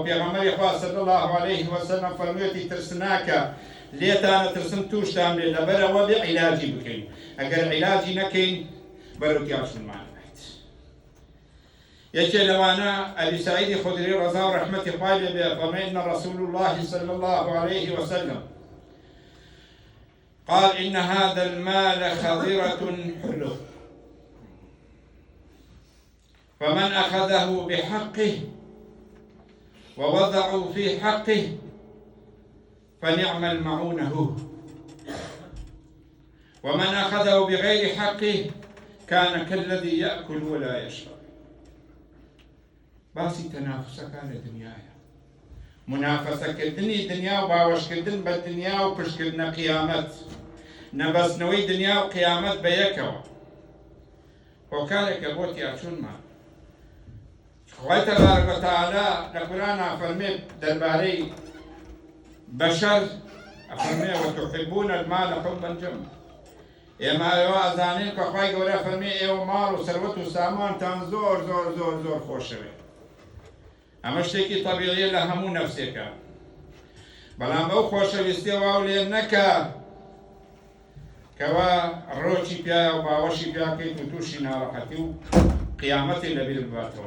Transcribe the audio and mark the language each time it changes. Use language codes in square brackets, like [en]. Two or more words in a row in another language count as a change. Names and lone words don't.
[ckb] پێغەمبەری خوا [ar] صلی الله عليه وسلم [ckb] فەرموویەتی ترسناکە لێتانە ترسم تووشتان بێ، لەبەرەوە بێ عیلاجی بکەین، ئەگەر عیلاجی نەکەین بەرەوتی ئاشتمان بێت. یەکێ لەوانە ئەبی سەعیدی خودری ڕەزا و ڕەحمەتی خوای لێ بێ فەرمێ [ar] إن رسول الله صلى الله عليه وسلم قال إن هذا المال خضرة حلو فمن أخذه بحقه ووضعوا في حقه فنعم المعونه ومن أخذه بغير حقه كان كالذي يأكل ولا يشرب. [ckb] باسی تەنافسەکانە دنیاە، منافەسەکردنی دنیا و باوەشکردن بە دنیا و پشتکردنە قیامەت، نەبەستنەوەی دنیا و قیامەت بە یەکەوە، هۆکارێکە بۆ تیاچوونمان. خوای [ar] تبارک و تعالی [ckb] لە قورئانە فەرمێت دەربارەی بەشەر، ئەفەرمێ [ar] وتحبون المال حبا جما. [ckb] ئێمە ئێوە ئەزانین کە خوای گەورە فەرمێ ئێوە ماڵ و سەروەت و سامانتان زۆر زۆر زۆر زۆر خۆشەوێ. ئەمە شتێکی تەبیعیە لە هەموو نەفسێکە، بەڵام ئەو خۆشەویستیە واو لێ نەکە کەوا ڕۆکی پیایە و باوەشی پیاکەیت و تووشی ناڕەحەتی و قیامەتی لەبیر بباتەوە.